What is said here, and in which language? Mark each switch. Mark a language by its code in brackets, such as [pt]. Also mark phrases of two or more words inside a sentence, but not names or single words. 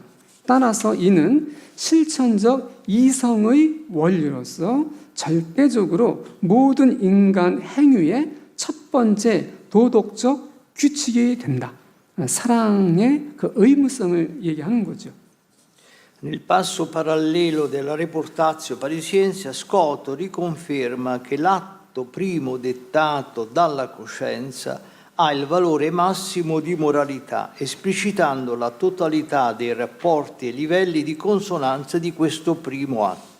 [ko] 따라서 이는 실천적 이성의 원리로서 절대적으로 모든 인간 행위의 첫 번째 도덕적 규칙이 된다. 사랑의 그 의무성을 얘기하는 거죠. [it] Nel passo parallelo della Reportatio Parisiense, Scoto riconferma che l'atto primo dettato dalla coscienza ha il valore massimo di moralità, esplicitando la totalità dei rapporti e livelli di consonanza di questo primo atto.